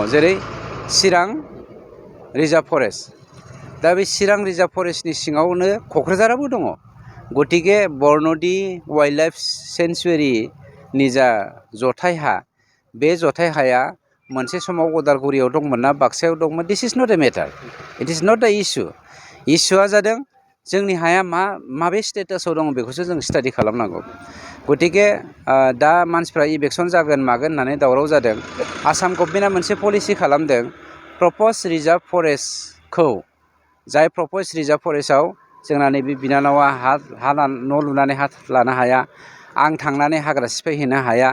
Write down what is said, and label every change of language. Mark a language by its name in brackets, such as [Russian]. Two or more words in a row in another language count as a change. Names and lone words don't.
[Bodo] जेरै चिरां [English] reserve forest. [Bodo] दा बे चिरां [English] reserve forestनि [Bodo] सिङावनो क'क्राझाराबो दङ। गतिके बर्नदि [English] wild life sanctuaryनि [Bodo] जा जथाय हा, बे जथाय हाया मोनसे समाव उदालगुरियाव दंमोन ना बाक्सायाव दंमोन, [English] this is not a matter. it is not the issue. [Bodo] इस्युआ जादों जोंनि हाया माबे स्टेटासाव दङ बेखौसो जों स्टाडि खालामनांगौ। गतिके दा मानसिफ्रा इलेक्सन जागोन मागोन होननानै दावराव जादों। आसाम गभर्नमेन्टआ मोनसे पलिसि खालामदों [English] proposed reserve forestखौ, [Bodo] जाय [English] proposed reserve forestआव [Bodo] जोंना नैबे बिनानावा न' लुनानै हा लानो हाया, आं थांनानै हाग्रा सिफायहैनो हाया।